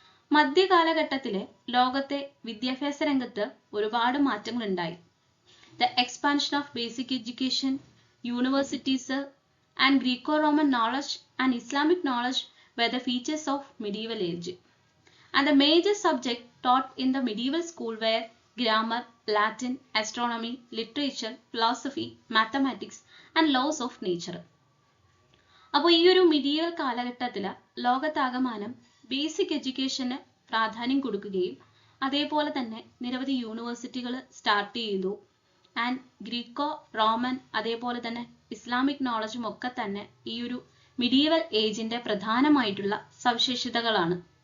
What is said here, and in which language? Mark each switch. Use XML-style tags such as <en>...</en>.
<ml>മധ്യകാലഘട്ടത്തിലെ ലോകത്തെ വിദ്യാഭ്യാസ രംഗത്ത് ഒരുപാട് മാറ്റങ്ങൾ ഉണ്ടായി.</ml> <en>The expansion of basic education, universities and Graeco-Roman knowledge and Islamic knowledge were the features of medieval age. And the major subject taught in the medieval school were grammar, Latin, astronomy, literature, philosophy, mathematics and laws of nature.</en> <ml>അപ്പോൾ ഈ ഒരു medieval കാലഘട്ടത്തിൽ ലോകത്താകമാനം basic എഡ്യൂക്കേഷന് പ്രാധാന്യം കൊടുക്കുകയും അതേപോലെ തന്നെ നിരവധി യൂണിവേഴ്സിറ്റികൾ സ്റ്റാർട്ട് ചെയ്തു. ആൻഡ് ഗ്രീക്കോ റോമൻ അതേപോലെ തന്നെ ഇസ്ലാമിക് നോളജും ഒക്കെ തന്നെ ഈ ഒരു മിഡീവൽ ഏജിന്റെ പ്രധാനമായിട്ടുള്ള സവിശേഷതകളാണ്.</ml>